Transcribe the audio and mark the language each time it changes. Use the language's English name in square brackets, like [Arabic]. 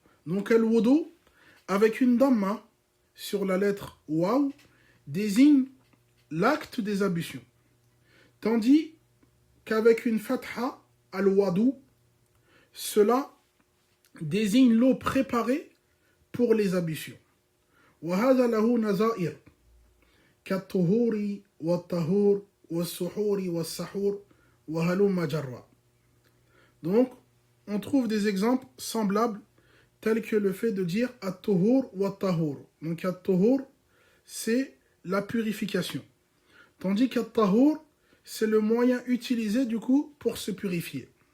[French] Donc al-wudu avec une damma sur la lettre waw désigne l'acte des ablutions, tandis qu'avec une fatha al-wadu, cela désigne l'eau préparée pour les ablutions. [Arabic] وهذا له نظائر كالطهور والطهور والسحور والسحور وهلم جرا. [French] Donc, on trouve des exemples semblables tels que le fait de dire at-tuhur wa tahur. Donc at-tuhur, c'est la purification. Tandis qu'at-tahur, c'est le moyen utilisé du coup pour se purifier.